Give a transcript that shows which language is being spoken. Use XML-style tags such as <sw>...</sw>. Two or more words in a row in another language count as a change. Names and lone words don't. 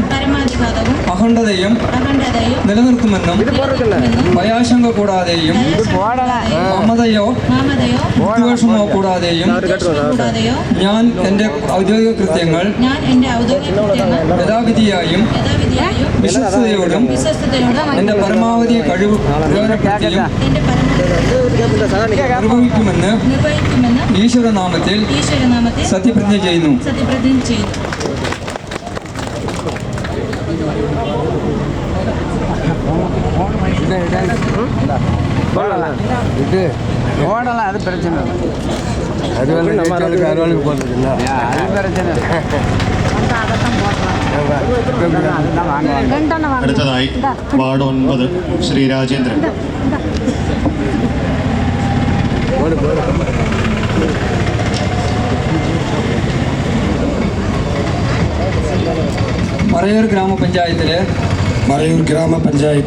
<ml>അഖണ്ഡതയും നിലനിർത്തുമെന്നും ഭയാശങ്ക കൂടാതെയും മമതയോ വിദ്വേഷമോ കൂടാതെയും ഞാൻ എൻ്റെ ഔദ്യോഗിക കൃത്യങ്ങൾ യഥാവിധിയായും വിശ്വസ്തയോടും എൻ്റെ പരമാവധി കഴിവ് പ്രയോജനപ്പെടുത്തിയും നിർവഹിക്കുമെന്ന് ഈശ്വരനാമത്തിൽ സത്യപ്രതിജ്ഞ ചെയ്യുന്നു.</ml> <ta>இது ஓடலாம், அது பிரச்சனை இல்லை. அது வந்து நம்ம அறுவாளுக்கு போடுறதுங்களா, அது பிரச்சனை இல்லை.</ta> <ml>അടുത്തതായി വാർഡ് 9 ശ്രീ രാജേന്ദ്രൻ. മറയൂർ ഗ്രാമപഞ്ചായത്ത്</ml>